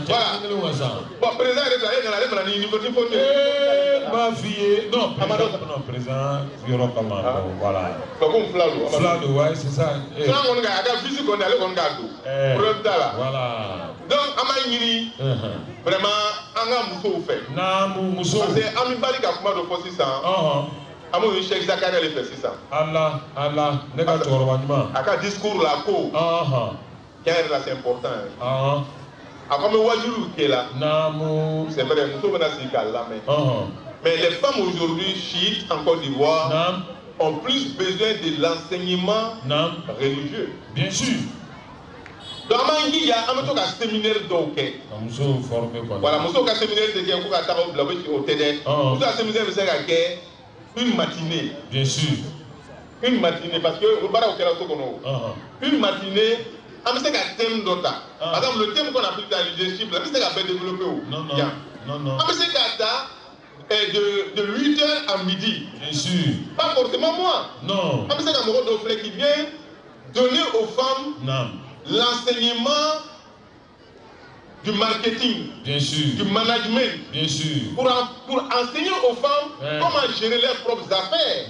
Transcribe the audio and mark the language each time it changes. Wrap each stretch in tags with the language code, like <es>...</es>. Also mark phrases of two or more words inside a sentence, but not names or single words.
<bm>Bon, président yɛrɛ filɛ e nana ale fana ni uniforme n b'a f'i ye non président yɔrɔ kama voilà. Comme fila don. Fila don</bm> <fr>ouais c'est ça.</fr> <bm>Sisan kɔni ka a ka vice kɔni ale kɔni k'a don. Problème t'a la. Voilà. Donc an b'a ɲini. Vraiment an ka musow fɛ. Naamu musow.</bm> <fr>Parce que</fr> <bm>an bɛ bali ka kuma dɔ fɔ sisan. An b'o Cheikh Zakari de fɛ sisan. Ala ne ka cɛkɔrɔba ɲuman. A ka discours la ko. Tiɲɛ yɛrɛ la</bm> <fr>c'est important.</fr> <bm>A ko an bɛ wajibiw kɛ la. Naamu.</bm> <fr>C'est vrai</fr> <bm>muso bɛna sigi k'a lamɛn.</bm> <fr>Mais les femmes aujourd'hui chiites en Côte d'Ivoire ont plus besoin de l'enseignement religieux. Bien sûr. Donc,</fr> <bm>an b'an jija an bɛ to ka séminaire dɔw kɛ.</bm> <fr>Musow former quoi.</fr> <bm>Voilà musow ka séminaire tɛ kɛ ko ka taga o bila o tɛ dɛ. Muso ka séminaire bɛ se ka kɛ</bm> <fr>une matinée. Bien sûr. Une matinée parce que</fr> <bm>o baaraw kɛra so kɔnɔ.</bm> <fr>Une matinée</fr> <bm>an bɛ se ka thème dɔ ta.</bm> <fr>Par exemple le thème qu'on appelle la leadership</fr> <bm>la bɛ se ka bɛɛ développer o.</bm> <fr>Non.</fr> <bm>An bɛ se ka ta.</bm> <fr>De 8h à midi. Bien sûr. Pas forcément moi. Non. Comme c'est un mot qui vient donner aux femmes l'enseignement du marketing. Bien sûr. Du management. Bien sûr. Pour enseigner aux femmes comment gérer leurs propres affaires.</fr>